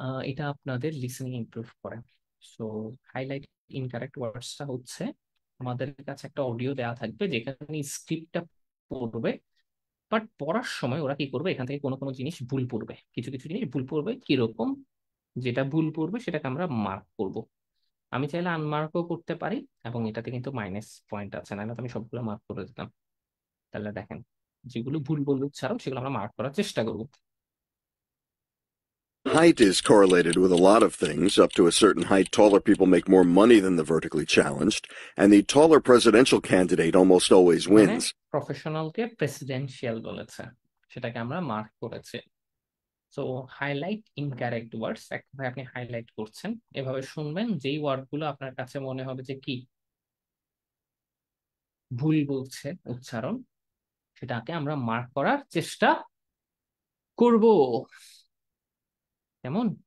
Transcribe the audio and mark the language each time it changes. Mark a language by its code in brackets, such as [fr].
[bn] এটা আপনাদের listening improve করে। সো হাইলাইট ইনকারেক্ট ওয়ার্ডসটা হচ্ছে আমাদের কাছে একটা অডিও দেওয়া থাকবে যেখানে স্ক্রিপ্টটা পড়বে, বাট পড়ার সময় ওরা কি করবে, এখান থেকে কোনো কোনো জিনিস ভুল পড়বে, কিছু কিছু জিনিস ভুল পড়বে। কিরকম? যেটা ভুল পড়বে সেটাকে আমরা মার্ক করব। আমি চাইলে আনমার্কও করতে পারি, এবং এটাতে কিন্তু মাইনাস পয়েন্ট আছে, না তো আমি সবগুলো মার্ক করে দিতাম। তাহলে দেখেন, যেগুলো ভুল বলবে উচ্চারণ সেগুলো আমরা মার্ক করার চেষ্টা করব। [en] Height is correlated with a lot of things. Up to a certain height, taller people make more money than the vertically challenged, and the taller presidential candidate almost always wins. [bn] প্রফেশনালকে presidential বলেছে, সেটাকে আমরা mark করেছি। So highlight incorrect ওয়ার্ডস, একভাবে আপনি highlight করছেন, এভাবে শুনবেন, যেই ওয়ার্ডগুলো আপনার কাছে মনে হবে যে কি ভুল বলছে উচ্চারণ, সেটাকে আমরা মার্ক করার চেষ্টা করব। কেমন?